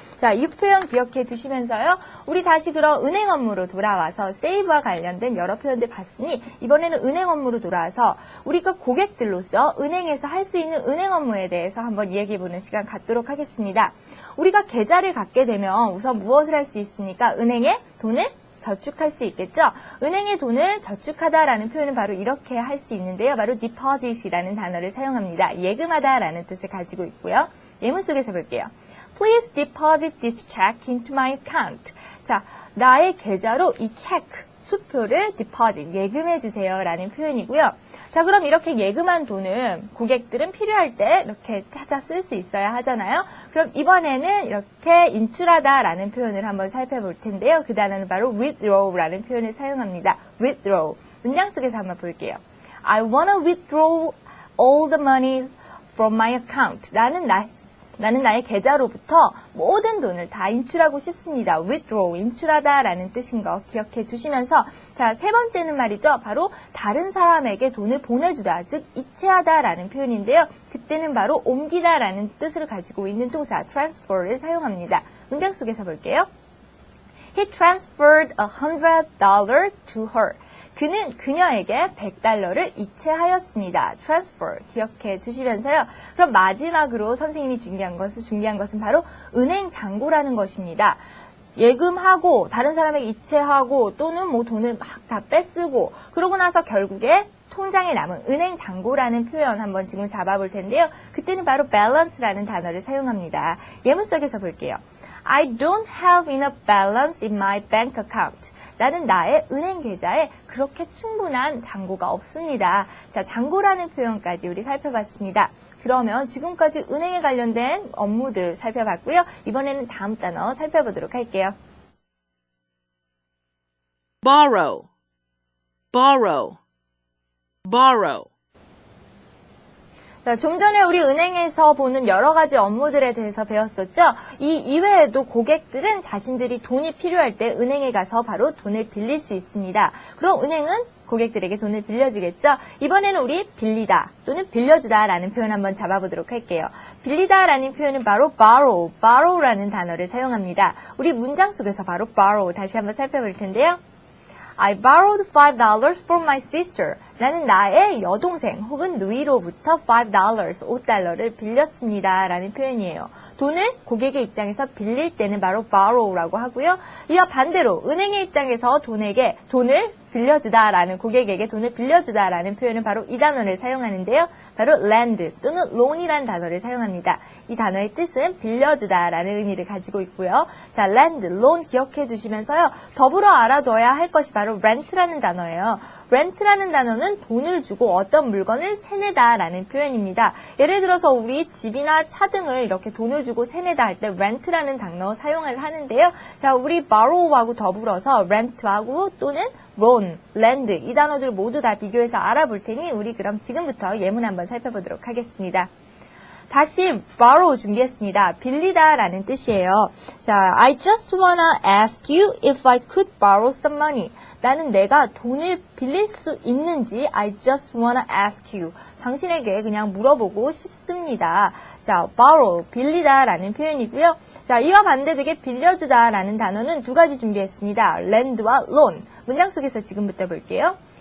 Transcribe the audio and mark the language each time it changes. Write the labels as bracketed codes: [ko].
[ko] 자, 이 표현 기억해 두시면서요. 우리 다시 그럼 은행 업무로 돌아와서 save와 관련된 여러 표현들 봤으니 이번에는 은행 업무로 돌아와서 우리가 고객들로서 은행에서 할 수 있는 은행 업무에 대해서 한번 이야기해보는 시간 갖도록 하겠습니다. 우리가 계좌를 갖게 되면 우선 무엇을 할 수 있습니까? 은행에 돈을 저축할 수 있겠죠? 은행에 돈을 저축하다라는 표현은 바로 이렇게 할 수 있는데요. 바로 deposit이라는 단어를 사용합니다. 예금하다라는 뜻을 가지고 있고요. 예문 속에서 볼게요. [en] Please deposit this check into my account. [ko] 자, 나의 계좌로 이 체크, 수표를 deposit, 예금해 주세요 라는 표현이고요. 자, 그럼 이렇게 예금한 돈을 고객들은 필요할 때 이렇게 찾아 쓸 수 있어야 하잖아요. 그럼 이번에는 이렇게 인출하다라는 표현을 한번 살펴볼 텐데요. 그 단어는 바로 withdraw라는 표현을 사용합니다. [en] withdraw. [ko] 문장 속에서 한번 볼게요. [en] I wanna withdraw all the money from my account. [ko] 나는 나의 계좌로부터 모든 돈을 다 인출하고 싶습니다. withdraw, 인출하다라는 뜻인 거 기억해 두시면서 자, 세 번째는 말이죠. 바로 다른 사람에게 돈을 보내주다, 즉 이체하다라는 표현인데요. 그때는 바로 옮기다라는 뜻을 가지고 있는 동사 transfer를 사용합니다. 문장 속에서 볼게요. [en] He transferred $100 to her. [ko] 그는 그녀에게 $100를 이체하였습니다. transfer 기억해 주시면서요. 그럼 마지막으로 선생님이 준비한 것은 바로 은행 잔고라는 것입니다. 예금하고 다른 사람에게 이체하고 또는 뭐 돈을 막 다 뺏쓰고 그러고 나서 결국에 통장에 남은 은행 잔고라는 표현 한번 지금 잡아볼 텐데요. 그때는 바로 balance라는 단어를 사용합니다. 예문 속에서 볼게요. [en] I don't have enough balance in my bank account. [ko] 나는 나의 은행 계좌에 그렇게 충분한 잔고가 없습니다. 자, 잔고라는 표현까지 우리 살펴봤습니다. 그러면 지금까지 은행에 관련된 업무들 살펴봤고요. 이번에는 다음 단어 살펴보도록 할게요. [en] borrow, borrow, borrow. [ko] 자, 좀 전에 우리 은행에서 보는 여러 가지 업무들에 대해서 배웠었죠? 이 이외에도 고객들은 자신들이 돈이 필요할 때 은행에 가서 바로 돈을 빌릴 수 있습니다. 그럼 은행은 고객들에게 돈을 빌려주겠죠. 이번에는 우리 빌리다 또는 빌려주다 라는 표현 한번 잡아보도록 할게요. 빌리다 라는 표현은 바로 borrow라는 단어를 사용합니다. 우리 문장 속에서 바로 borrow 다시 한번 살펴볼 텐데요. [en] I borrowed $5 from my sister. [ko] 나는 나의 여동생 혹은 누이로부터 $5를 빌렸습니다. 라는 표현이에요. 돈을 고객의 입장에서 빌릴 때는 바로 borrow라고 하고요. 이와 반대로 은행의 입장에서 돈을 빌려주다라는 고객에게 돈을 빌려주다라는 표현은 바로 이 단어를 사용하는데요. 바로 lend 또는 loan이라는 단어를 사용합니다. 이 단어의 뜻은 빌려주다라는 의미를 가지고 있고요. 자, lend, loan 기억해 두시면서요. 더불어 알아둬야 할 것이 바로 rent라는 단어예요. rent라는 단어는 돈을 주고 어떤 물건을 세내다라는 표현입니다. 예를 들어서 우리 집이나 차 등을 이렇게 돈을 주고 세내다 할 때 rent라는 단어 사용을 하는데요. 자, 우리 borrow하고 더불어서 rent하고 또는 loan, lend 이 단어들 모두 다 비교해서 알아볼 테니 우리 그럼 지금부터 예문 한번 살펴보도록 하겠습니다. 다시 borrow 준비했습니다. 빌리다 라는 뜻이에요. 자, [en] I just wanna ask you if I could borrow some money. [ko] 나는 내가 돈을 빌릴 수 있는지 [en] I just wanna ask you. [ko] 당신에게 그냥 물어보고 싶습니다. 자, borrow, 빌리다 라는 표현이고요. 자, 이와 반대되게 빌려주다 라는 단어는 두 가지 준비했습니다. lend와 loan. 문장 속에서 지금부터 볼게요.